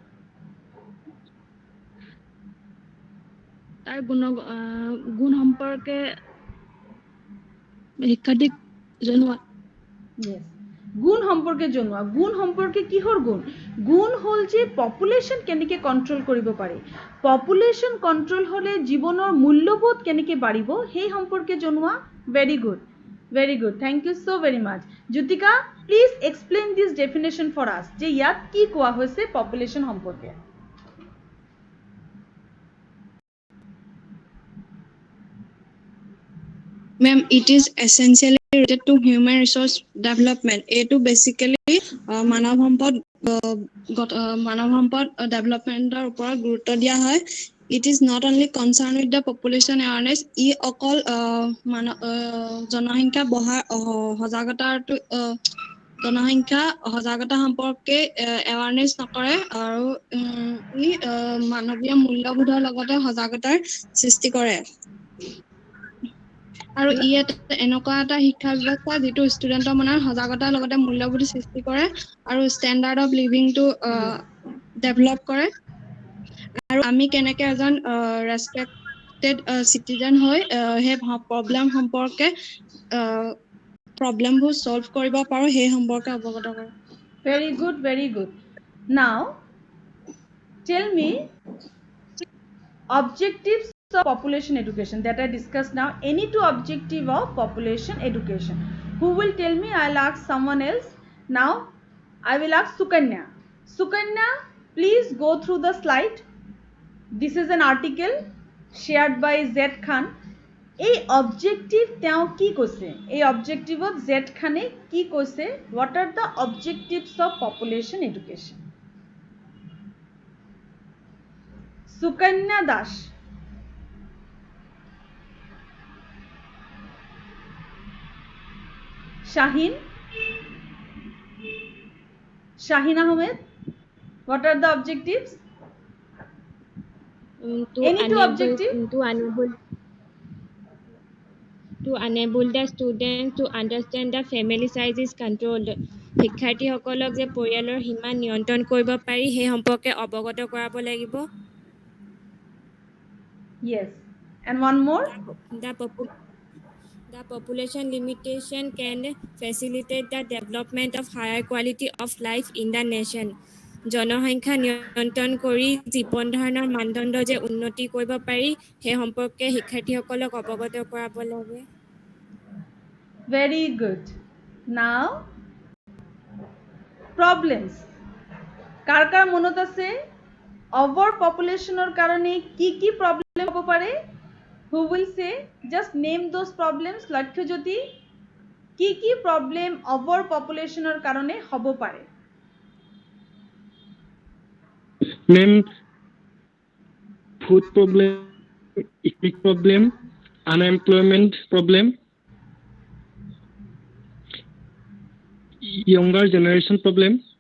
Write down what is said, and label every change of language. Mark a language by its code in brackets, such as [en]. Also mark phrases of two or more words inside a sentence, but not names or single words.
[as] তাৰ গুণ সম্পৰ্কে শিক্ষাৰ্থীক জনোৱা [en] Yes. [as] গুণ সম্পৰ্কে জনোৱা গুণ সম্পৰ্কে কিহৰ গুণ গুণ হ'ল যে পপুলেশ্যন কেনেকৈ কণ্ট্ৰল কৰিব পাৰি [en] population control [as] হ'লে জীৱনৰ মূল্যবোধ কেনেকৈ বাঢ়িব সেই সম্পৰ্কে জনোৱা [en] very good thank you so very much [as] জ্যোতিকা [en] please explain this definition for us [as] যে ইয়াত কি কোৱা হৈছে পপুলেশ্যন সম্পৰ্কে [en] Ma'am, it is essentially related to human resource development. [as] এইটো basically মানৱ সম্পদ ডেভেলপমেন্টৰ ওপৰত গুৰুত্ব দিয়া হয়। [en] It is not only concerned with the population awareness, [as] ই অকল জনসংখ্যা সজাগতা সম্পৰ্কে awareness নকৰে আৰু ই মানৱীয় মূল্যবোধৰ লগতে সজাগতাৰ সৃষ্টি কৰে আৰু ই এনেকুৱা এটা শিক্ষা ব্যৱস্থা যিটো ষ্টুডেণ্টৰ মনত সজাগতাৰ লগতে মূল্যবোধ সৃষ্টি কৰে আৰু [en] standard of living develop [as] কৰে আৰু আমি কেনেকৈ এজন [en] respected citizen [as] হৈ সেই প্ৰব্লেম সম্পৰ্কে [en] problems solve [as] কৰিব পাৰোঁ সেই সম্পৰ্কে অৱগত কৰে [en] very good now tell me objectives of population education that I discussed now any two objective of population education who will tell me I'll ask someone else now I will ask Sukanya please go through the slide this is an article shared by Z Khan [as] এই অবজেক্টিভ তেওঁ কি কৈছে এই অবজেক্টিভত Z খানে কি কৈছে [en] what are the objectives of population education Sukanya Das Shaheen Ahmed what are the objectives any two objectives to enable the students to understand the family size is controlled [as] শিক্ষাৰ্থীসকলক যে পৰিয়ালৰ সীমা নিয়ন্ত্ৰণ কৰিব পাৰি সেই সম্পৰ্কে অৱগত কৰাব লাগিব [en] yes and one more the population limitation can facilitate the development of higher quality of life in the nation [as] জনসংখ্যা নিয়ন্ত্ৰণ কৰি জীৱন ধাৰণৰ মানদণ্ড যে উন্নতি কৰিব পাৰি সেই সম্পৰ্কে শিক্ষাৰ্থীসকলক অৱগত কৰাব লাগে [en] very good now problems [as] কাৰ কাৰ মনত আছে [en] over populationৰ [as] কাৰণে কি problem হ'ব পাৰে [en] who will say just name those problems [as] লক্ষ্যজ্যোতি কি [en] problem over populationৰ [as] কাৰণে হ'ব পাৰে [en] Ma'am, food problem, economic problem, unemployment problem, younger generation problem.